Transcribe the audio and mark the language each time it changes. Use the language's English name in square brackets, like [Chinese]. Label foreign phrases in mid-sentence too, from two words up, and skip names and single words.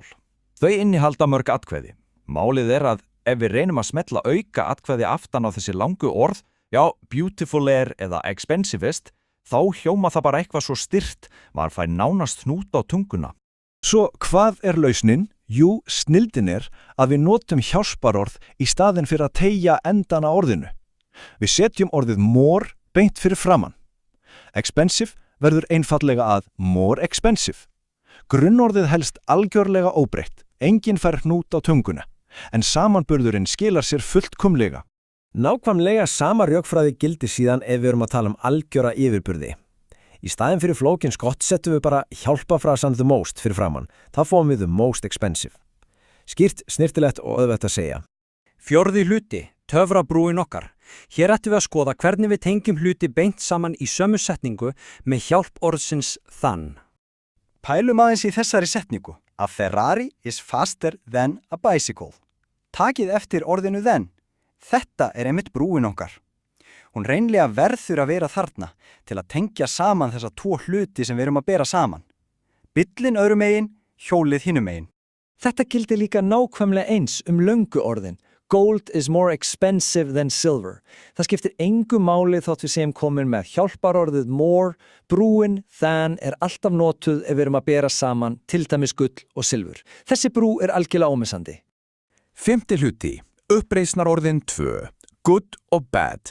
[Icelandic] Þau innihalda mörg atkvæði. Málið er að ef við reynum að smetla auka atkvæði aftan á þessi langu orð, já, beautiful eða expensivest, þá hljóma það bara eitthvað svo styrt, maður fær nánast hnút á tunguna. Svo hvað er lausnin? Jú, snilldin er að við notum hjálparorð í staðinn fyrir að teygja endan á orðinu. Við setjum orðið more beint fyrir framann. Expensive verður einfallega að [English] more expensive. [Icelandic] Grunnorðið helst algjörlega óbreytt, enginn fær hnút á tunguna, en samanburðurinn skilar sér fullkomlega. Nákvæmlega sama rökfræði gildir síðan ef við erum að tala algjöra yfirburði. Í staðinn fyrir flókin skott settum við bara hjálpafrasan [English] the most [Icelandic] fyrir framann. Það fáum við [English] the most expensive. [Icelandic] Skýrt, snirtilegt og auðvelt að segja. Fjórði hluti, töfrabrúin okkar. Hér ættum við að skoða hvernig við tengjum hluti beint saman í sömu setningu með hjálp orðsins than. Pælum aðeins í þessari setningu. [English] A Ferrari is faster than a bicycle. [Icelandic] Takið eftir orðinu than. Þetta er einmitt brúin okkar. Hún reynlega verður að vera þarna til að tengja saman þessa tvo hluti sem við erum að bera saman. Bíllinn öðrum megin, hjólið hinum megin. Þetta gildir líka nákvæmlega eins löngu orðin. [English] Gold is more expensive than silver. [Icelandic] Það skiptir engu máli þótt við segjum komin með hjálparorðið more, brúin, than er alltaf notuð ef við erum að bera saman til dæmis gull og silfur. Þessi brú er algjörlega ómissandi. Fimmti hluti. Uppreisnarorðin 2. Good og bad.